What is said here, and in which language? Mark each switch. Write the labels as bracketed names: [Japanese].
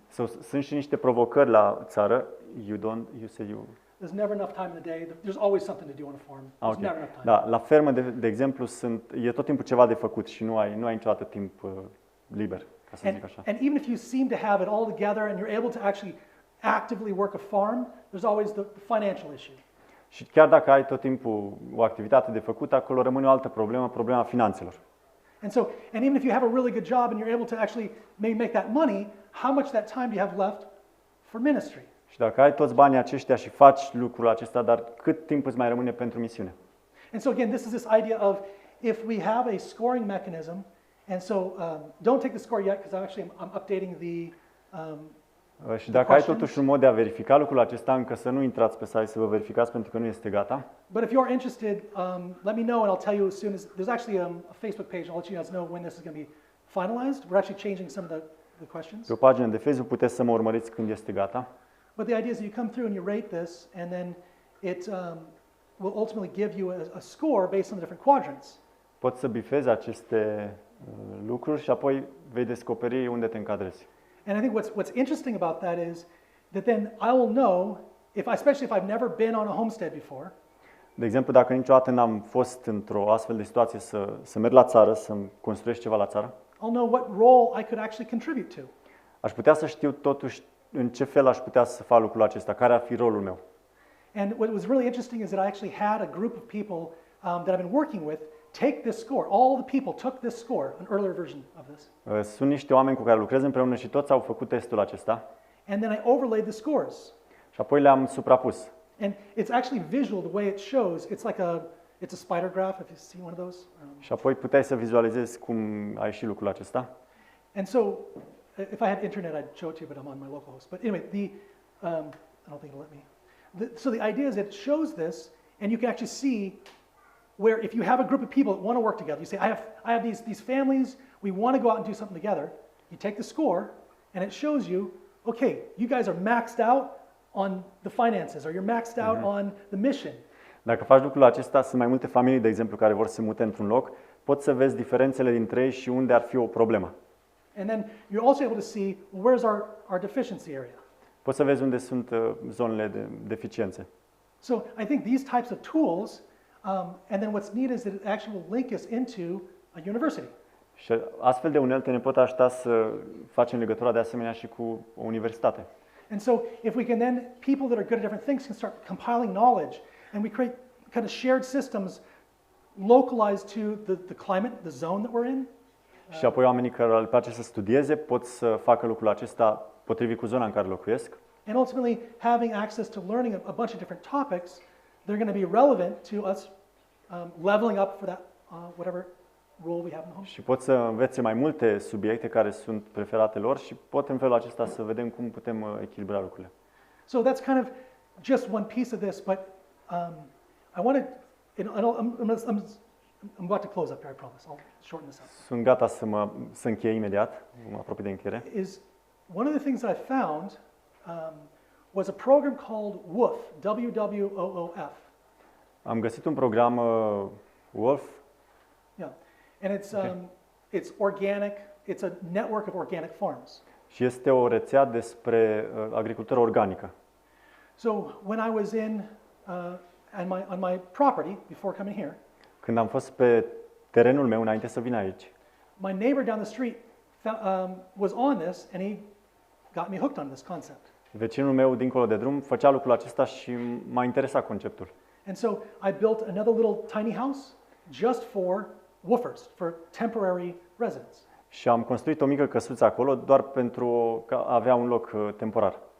[Romanian] So, sunt și niște provocări la țară. [English] There's never enough time in the day. There's always something to do on a farm. There's never enough time. [Romanian] Da, la fermă, de exemplu, e tot timpul ceva de făcut și nu ai niciodată timp liber, ca să zic așa. [English] And even if you seem to have it all together and you're able to actually actively work a farm, there's always the financial issue. [Romanian] Și chiar dacă ai tot timpul o activitate de făcut, acolo rămâne o altă problemă, problema finanțelor. [English] And even if you have a really good job and you're able to actually maybe make that money, how much that time do you have left for ministry? [Romanian] Și dacă ai toți banii aceștia și faci lucrul acesta, dar cât timp îți mai rămâne pentru misiune? [English] And so again, this is this idea of if we have a scoring mechanism, and so don't take the score yet because I'm updating the [Romanian] Și dacă ai totuși un mod de a verifica lucrul acesta, încă să nu intrați pe site să vă verificați pentru că nu este gata. [English] But if you're interested, let me know and I'll tell you as soon as there's actually a Facebook page. I'll let you guys know when this is going to be finalized. We're actually changing some of the questions. [Romanian] Pe o pagină de Facebook puteți să mă urmăriți când este gata. [English] But the idea is that you come through and you rate this, and then it will ultimately give you a score based on the different quadrants. [Romanian] Poți să bifezi aceste lucruri și apoi vei descoperi unde te încadrezi. [English] And I think what's interesting about that is that then I will know, especially if I've never been on a homestead before. [Romanian] De exemplu, dacă niciodată n-am fost într-o astfel de situație să merg la țară, să-mi construiesc ceva la țară, [English] I'll know what role I could actually contribute to. [Romanian] aș putea să știu totuși în ce fel aș putea să fac lucrul acesta, care ar fi rolul meu. [English] And what was really interesting is that I actually had a group of people that I've been working with take this score. All the people took this score, an earlier version of this. [Romanian] Sunt niște oameni cu care lucrez împreună și toți au făcut testul acesta. [English] And then I overlaid the scores. [Romanian] Și apoi le-am suprapus. [English] And it's actually visual the way it shows. It's a spider graph if you see one of those. [Romanian] Și apoi puteai să vizualizezi cum a ieșit lucrul acesta. [English] And so if I had internet I'd show it to you, but I'm on my local host. But anyway, I don't think it'll let me. So the idea is that it shows this and you can actually see where if you have a group of people that want to work together, you say, I have these families, we want to go out and do something together. You take the score, and it shows you, okay, you guys are maxed out on the finances, or you're maxed out on the mission. [Romanian] Dacă faci lucrul acesta, sunt mai multe familii, de exemplu, care vor să se mute într-un loc, poți să vezi diferențele dintre ei și unde ar fi o problemă. [English] And then you're also able to see, well, where's our deficiency area? [Romanian] Poți să vezi unde sunt zonele de deficiențe. [English] So I think these types of tools, and then what's neat is that it actually will link us into a university. [Romanian] Și astfel de unelte ne pot ajuta să facem legătura de asemenea și cu o universitate. [English] And so if we can then, people that are good at different things can start compiling knowledge, and we create kind of shared systems localized to the climate, the zone that we're in. [Romanian] Și apoi oamenii care le place să studieze pot să facă lucrul acesta potrivit cu zona în care locuiesc. [English] And ultimately having access to learning a bunch of different topics, they're going to be relevant to us leveling up for that whatever role we have in the home. [Romanian] Și pot să învețe mai multe subiecte care sunt preferate lor și pot în felul acesta să vedem cum putem echilibra lucrurile. [English] So that's kind of just one piece of this, but I want to, I'm about to close up here, I promise. I'll shorten this up. [Romanian] Sunt gata să închei imediat, mă apropii de încheiere. [English] Is one of the things that I found was a program called WOOF, W-W-O-O-F. [Romanian] Am găsit un program WOOF. [English] Yeah, and it's organic. It's a network of organic farms. [Romanian] Și este o rețea despre agricultură organică. [English] So when I was on my property before coming here, [Romanian] când am fost pe terenul meu înainte să vin aici, [English] my neighbor down the street was on this, and he got me hooked on this concept. [Romanian] Vecinul meu dincolo de drum făcea lucrul acesta și m-a interesat conceptul. [English] And so I built another little tiny house just for woofers, for temporary residents. [Romanian] Și am construit o mică căsuță acolo doar pentru a avea un loc temporar.